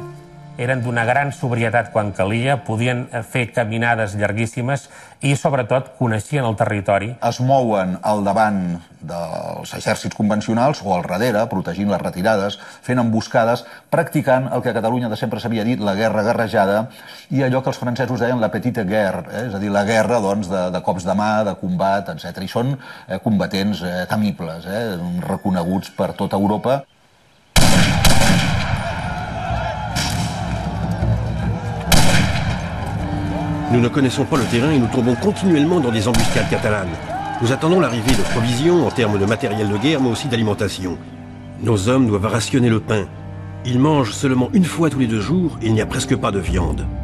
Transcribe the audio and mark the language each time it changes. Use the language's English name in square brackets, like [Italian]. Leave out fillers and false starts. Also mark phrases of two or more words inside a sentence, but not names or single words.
[Catalan] Eren d'una gran sobrietat quan calia, podien fer caminades llarguíssimes i, sobretot, coneixien el territori. Es mouen al davant dels exèrcits convencionals o al darrere, protegint les retirades, fent emboscades, practicant el que a Catalunya de sempre s'havia dit, la guerra guerrejada, i allò que els francesos deien la [French] petite guerre, [Catalan] és a dir, la guerra de cops de mà, de combat, etc. I són combatents temibles, reconeguts per tota Europa. [French] Nous ne connaissons pas le terrain et nous tombons continuellement dans des embuscades catalanes. Nous attendons l'arrivée de provisions en termes de matériel de guerre, mais aussi d'alimentation. Nos hommes doivent rationner le pain. Ils mangent seulement une fois tous les 2 jours et il n'y a presque pas de viande.